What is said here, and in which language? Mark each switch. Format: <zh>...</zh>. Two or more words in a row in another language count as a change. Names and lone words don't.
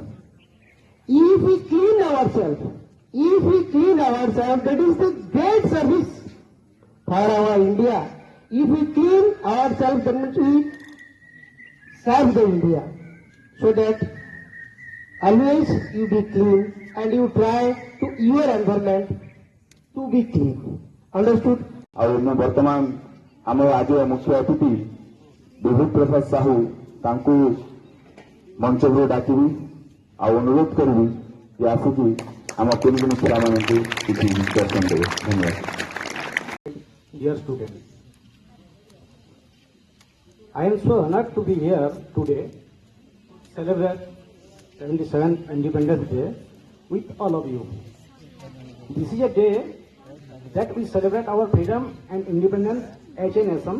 <en>If we clean ourselves, that is the great service for our India. If we clean ourselves, then we serve the India. So that always you be clean and you try to your environment to be clean. Understood?</en> <or>ଆଉ ମୁଁ ବର୍ତ୍ତମାନ ଆମର ଆଜିର ମୁଖ୍ୟ ଅତିଥି ବିଭୁ ପ୍ରସାଦ ସାହୁ ତାଙ୍କୁ ମଞ୍ଚକୁ ଡାକିବି ଆଉ ଅନୁରୋଧ କରିବି ଯେ ଆସିକି ଆମ କୁନି କୁନି ପିଲାମାନଙ୍କୁ କିଛି ଇନଷ୍ଟ୍ରକ୍ସନ ଦେବେ। ଧନ୍ୟବାଦ।</or> <en>Dear students, I am so honored to be here today, celebrate 77th Independence Day with all of you. This is a day that we celebrate our freedom and independence as a nation.</en>